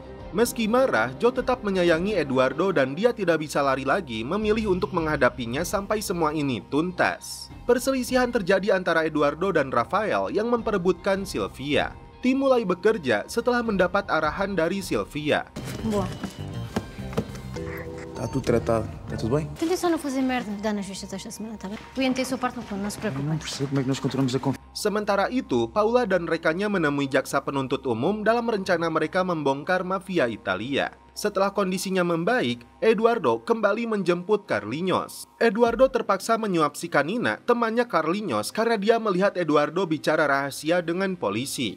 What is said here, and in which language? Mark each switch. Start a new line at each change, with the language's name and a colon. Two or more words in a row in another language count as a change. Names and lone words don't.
Indonesian: Meski marah, Joe tetap menyayangi Eduardo dan dia tidak bisa lari lagi memilih untuk menghadapinya sampai semua ini tuntas. Perselisihan terjadi antara Eduardo dan Rafael yang memperebutkan Sylvia. Tim mulai bekerja setelah mendapat arahan dari Sylvia.
Portuguese: Boa. Está tudo tratado. Está tudo bem? Tentei só não fazer merda de dar na justiça esta semana, tá bem? O Ian tem a sua parte no plano, não se preocupe. Não percebo como é que nós continuamos a confiar.
Indonesian: Sementara itu, Paula dan rekannya menemui jaksa penuntut umum dalam rencana mereka membongkar mafia Italia. Setelah kondisinya membaik, Eduardo kembali menjemput Carlinhos. Eduardo terpaksa menyuap si Kanina, temannya Carlinhos, karena dia melihat Eduardo bicara rahasia dengan polisi.